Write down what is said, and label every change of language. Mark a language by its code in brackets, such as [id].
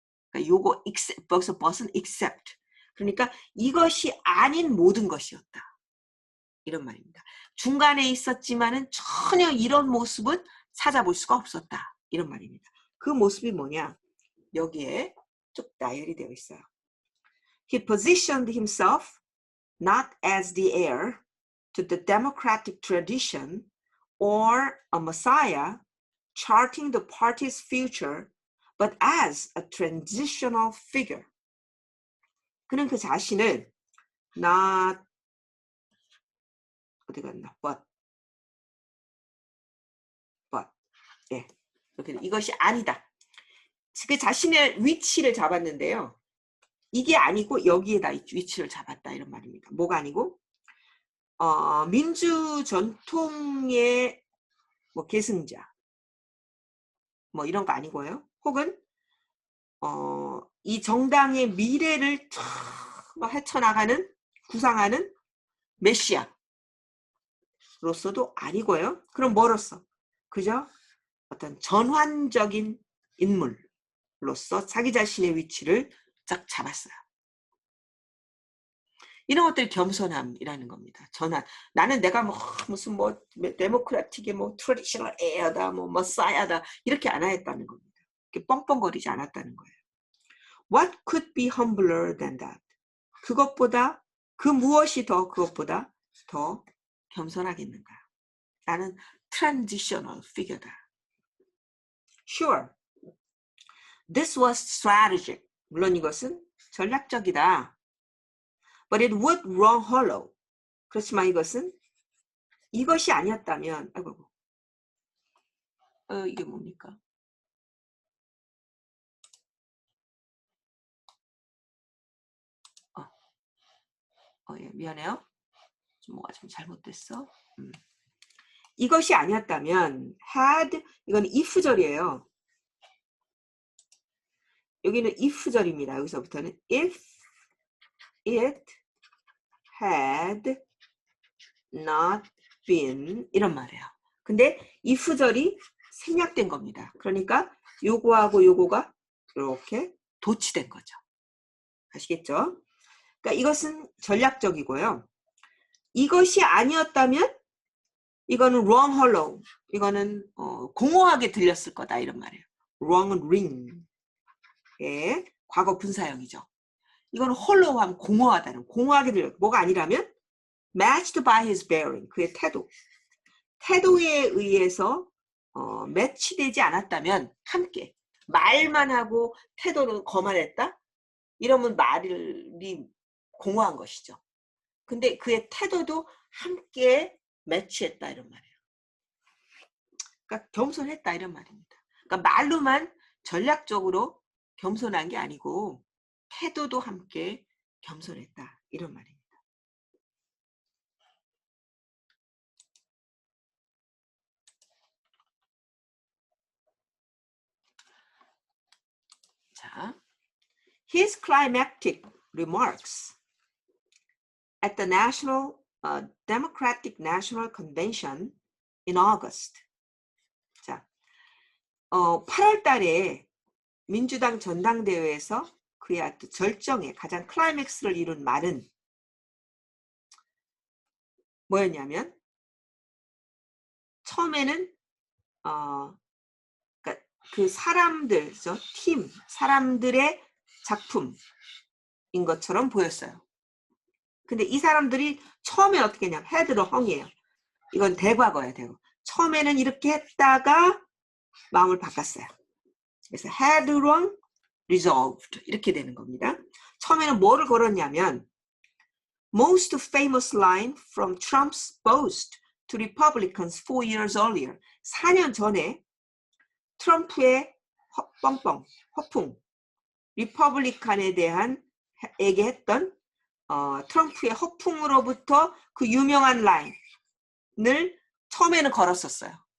[ko] 그러니까 요거 여기서 but은 except. 그러니까 이것이 아닌 모든 것이었다. 이런 말입니다. 중간에 있었지만은 전혀 이런 모습은 찾아볼 수가 없었다. 이런 말입니다. 그 모습이 뭐냐? 여기에 쭉 나열이 되어 있어요. [en] He positioned himself not as the heir to the democratic tradition or a messiah charting the party's future, but as a transitional figure. [ko] 그는 그 자신을 not 어디 갔나? but 예, 이렇게 이것이 아니다. 그 자신의 위치를 잡았는데요. 이게 아니고 여기에다 위치를 잡았다 이런 말입니다. 뭐가 아니고 민주 전통의 뭐 계승자 뭐 이런 거 아니고요. 혹은 이 정당의 미래를 헤쳐나가는 구상하는 메시아로서도 아니고요. 그럼 뭐로서? 그저 어떤 전환적인 인물로서 자기 자신의 위치를 쫙 잡았어요. 이런 것들이 겸손함이라는 겁니다. 전환. 나는 내가 뭐 무슨 뭐 데모크라틱의 뭐 트래디셔널 에어다, 뭐 머사야다 이렇게 안 했다는 겁니다. 이렇게 뻥뻥거리지 않았다는 거예요. [en] What could be humbler than that? [ko] 그것보다 그 무엇이 그것보다 더 겸손하겠는가? 나는 [en] transitional figure [ko] 다. [en] Sure, this was strategic. [ko] 물론 이것은 전략적이다. [en] But it would run hollow. [ko] 그렇지만 이것이 아니었다면, 아이고, 이게 뭡니까? 예, 미안해요. 뭐가 좀 잘못됐어. 이것이 아니었다면, had, 이건 if절이에요. 여기는 if절입니다. 여기서부터는 [en] if it had not been [ko] 이런 말이에요. 근데 if절이 생략된 겁니다. 그러니까 요거하고 요거가 이렇게 도치된 거죠. 아시겠죠? 그러니까 이것은 전략적이고요. 이것이 아니었다면 이거는 [en] wrong hollow. [ko] 이거는 공허하게 들렸을 거다 이런 말이에요. wrong은 ring. 예, 과거 분사형이죠. 이거는 hollow하면 공허하다는 공허하게 들려. 뭐가 아니라면 [en] matched by his bearing. [ko] 그의 태도에 의해서 매치되지 않았다면 함께 말만 하고 태도는 거만했다? 이러면 말이 공허한 것이죠. 근데 그의 태도도 함께 매치했다 이런 말이에요. 그러니까 겸손했다 이런 말입니다. 그러니까 말로만 전략적으로 겸손한 게 아니고 태도도 함께 겸손했다 이런 말입니다. [en] 자, his climactic remarks at the Democratic National Convention in August. 자, [ko] 8월 달에 민주당 전당대회에서 그의 아주 절정의 가장 클라이맥스를 이룬 말은 뭐였냐면 처음에는 그러니까 그 사람들, 팀, 사람들의 작품인 것처럼 보였어요. 근데 이 사람들이 처음에 어떻게 했냐면 헤드로 헝이에요. 이건 대과거예요. 대과. 처음에는 이렇게 했다가 마음을 바꿨어요. 그래서 [en] had wrong, resolved [ko] 이렇게 되는 겁니다. 처음에는 뭐를 걸었냐면 [en] most famous line from Trump's boast to Republicans 4 years earlier. [ko] 4년 전에 트럼프의 허풍, 리퍼블리칸에 대한 에게 했던 트럼프의 허풍으로부터 그 유명한 라인을 처음에는 걸었었어요.